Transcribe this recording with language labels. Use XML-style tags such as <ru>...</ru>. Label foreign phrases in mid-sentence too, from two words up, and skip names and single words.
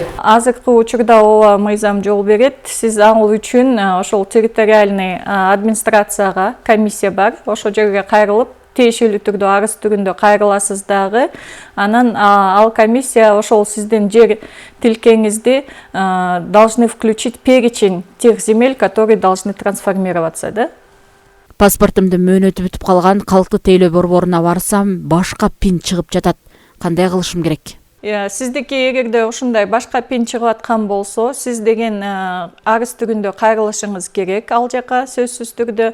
<ky>Азыркы учурда ооба мыйзам жол берет. Сиз ал үчүн ошол</ky> <ru>территориальный администрацияга</ru> <ky>комиссия бар. Ошол жерге кайрылып, тиешелүү түрдө арыз түрүндө кайрыласыз дагы. Анан ал комиссия ошол сиздин жер тилкеңизди</ky> <ru>должны включить перечень тех земель, которые должны трансформироваться, да?</ru> <ky>Паспортумдун мөөнөтү бүтүп калган, калктуу тейлөө борборуна барсам, башка пин чыгып жатат. Кандай кылышым керек? Сиздики эгерде ушундай башка пин чыгып аткан болсо, сиз деген арыз түрүндө кайрылышыңыз керек ал жака сөзсүз түрдө.</ky>